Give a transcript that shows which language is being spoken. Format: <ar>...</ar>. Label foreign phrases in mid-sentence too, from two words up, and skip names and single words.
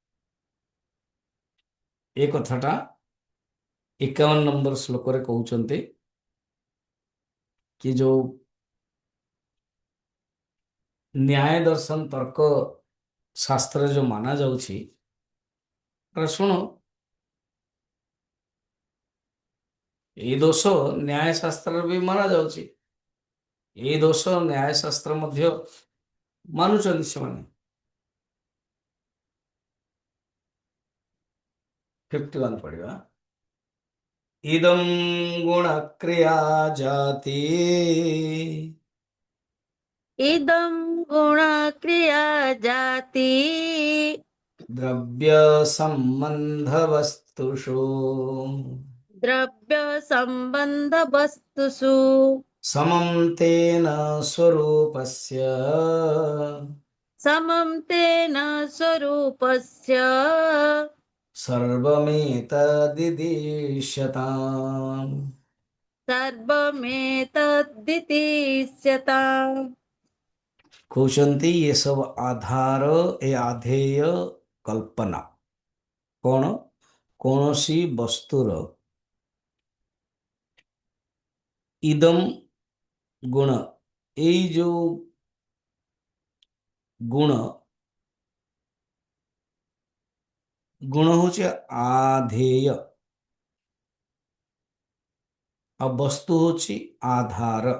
<or>ଏ କଥାଟା 51 ନମ୍ବର ଶ୍ଲୋକରେ କହୁଛନ୍ତି କି ଯୋଉ ନ୍ୟାୟ ଦର୍ଶନ ତର୍କ ଶାସ୍ତ୍ରରେ ଯୋଉ ମାନା ଯାଉଛି ଶୁଣ ଏଇ ଦୋଷ ନ୍ୟାୟ ଶାସ୍ତ୍ରରେ ବି ମାନା ଯାଉଛି। ଏଇ ଦୋଷ ନ୍ୟାୟ ଶାସ୍ତ୍ର ମଧ୍ୟ ମାନୁଛନ୍ତି ସେମାନେ। 51 ପଢିବା।</or> <sa>इदं गुण क्रिया जाति इदं गुणक्रिया जाति द्रव्य संबंध वस्तुषु द्रव्य संबंध वस्तुषु समं तेन स्वरूपस्य समं तेन स्वरूपस्य सर्वमेतदिदीश्यताम्। सर्वमेतद्दितीस्यताम्।</sa> <or>କହୁଛନ୍ତି ଏ ସବୁ ଆଧାର ଏ ଆଧେୟ କଳ୍ପନା କଣ କୌଣସି ବସ୍ତୁର</or> <sa>इदम गुण</sa> <or>ଏଇ ଯୋଉ ଗୁଣ ଗୁଣ ହଉଛି ଆଧେୟ ଆଉ ବସ୍ତୁ ହଉଛି ଆଧାର।</or>